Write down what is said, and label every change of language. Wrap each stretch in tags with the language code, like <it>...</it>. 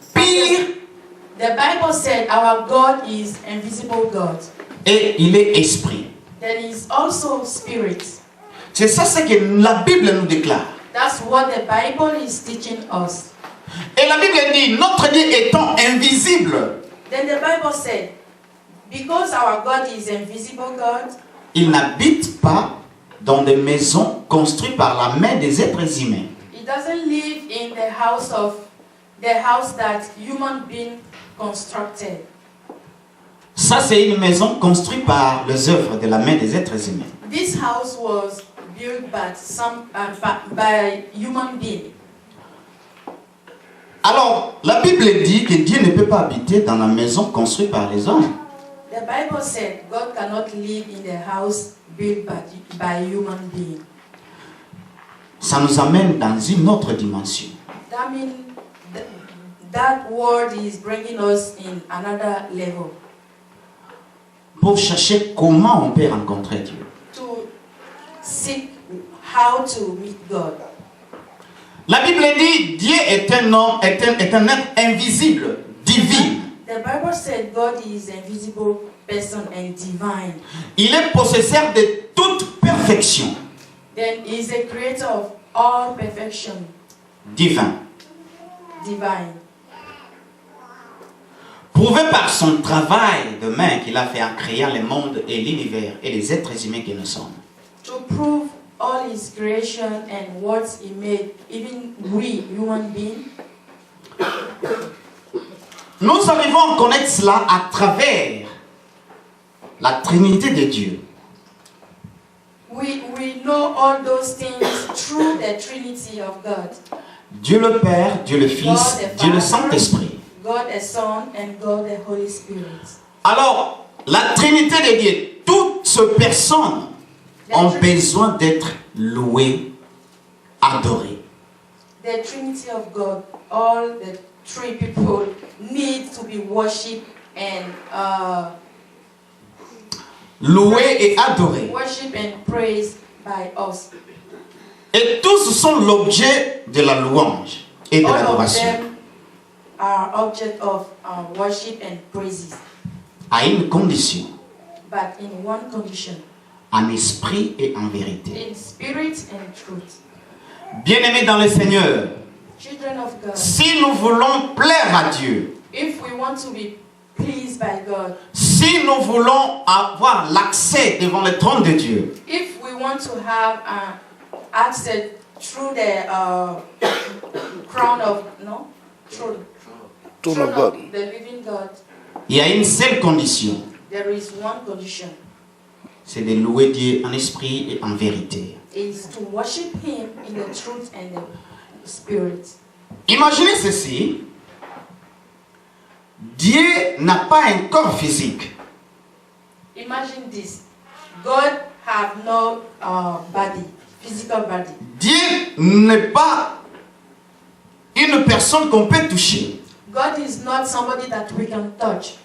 <fr>Pire,</fr> <en>The Bible said our God is invisible God.</en> <fr>et il est esprit.</fr> <en>Then is also spirit.</en> <fr>C'est ça ce que la Bible nous déclare.</fr> <en>That's what the Bible is teaching us.</en> <fr>Et la Bible dit notre Dieu étant invisible,</fr> <en>Then the Bible said, because our God is invisible God,</en> <fr>il n'habite pas dans des maisons construites par la main des êtres humains.</fr> <en>He doesn't live in the house that human being constructed.</en> <fr>Ça, c'est une maison construite par les œuvres de la main des êtres humains.</fr> <en>This house was built by human being.</en> <fr>Alors, la Bible dit que Dieu ne peut pas habiter dans la maison construite par les hommes.</fr> <en>The Bible said God cannot live in the house built by human being.</en> <fr>Ça nous amène dans une autre dimension.</fr> <en>That means that word is bringing us in another level.</en> <fr>Pour chercher comment on peut rencontrer Dieu.</fr> <en>To seek how to meet God.</en> <fr>La Bible dit Dieu est un homme, est un être invisible, divin.</fr> <en>The Bible said God is invisible person and divine.</en> <fr>Il est possesseur de toute perfection.</fr> <en>Then he is a creator of all perfection,</en> <fr>Divin.</fr> <en>divine.</en> <fr>Prouvé par son travail de main qu'il a fait en créant le monde et l'univers et les êtres humains que nous sommes.</fr> <en>To prove all his creation and what he made, even we human beings,</en> <fr>Nous arrivons à connaître cela à travers la Trinité de Dieu.</fr> <en>we know all those things through the Trinity of God.</en> <fr>Dieu le Père, Dieu le Fils,</fr> <en>God the</en> <fr>Dieu le</fr> <en>Father,</en> <fr>Saint-Esprit.</fr> <en>God the Son, and God the Holy Spirit.</en> <fr>Alors, la Trinité de Dieu, toutes ces personnes ont besoin d'être louées, adorées.</fr> <en>The Trinity of God, all the three people need to be worshipped and</en> <fr>Louées et adorées.</fr> <en>worship and praised by us.</en> <fr>Et tous sont l'objet de la louange et de</fr> <en>All of</en> <fr>l'adoration.</fr> <en>them are object of worship and praises,</en> <fr>À une condition,</fr> <en>but in one condition,</en> <fr>en esprit et en vérité.</fr> <en>in spirit and truth.</en> <fr>Bien-aimés dans le Seigneur,</fr> <en>Children of God,</en> <fr>si nous voulons plaire à Dieu,</fr> <en>if we want to be pleased by God,</en> <fr>si nous voulons avoir l'accès devant le trône de Dieu,</fr> <en>if we want to have access through the crown of Throne of God. the living God,</en> <fr>il y a une seule condition,</fr> <en>there is one condition:</en> <fr>c'est de louer Dieu en esprit et en vérité.</fr> <en>is to worship Him in the truth and the spirit.</en> <fr>Imaginez ceci, Dieu n'a pas un corps physique.</fr> <en>Imagine this: God have no body, physical body.</en> <fr>Dieu n'est pas une personne qu'on peut toucher.</fr> <en>God is not somebody that we can touch.</en>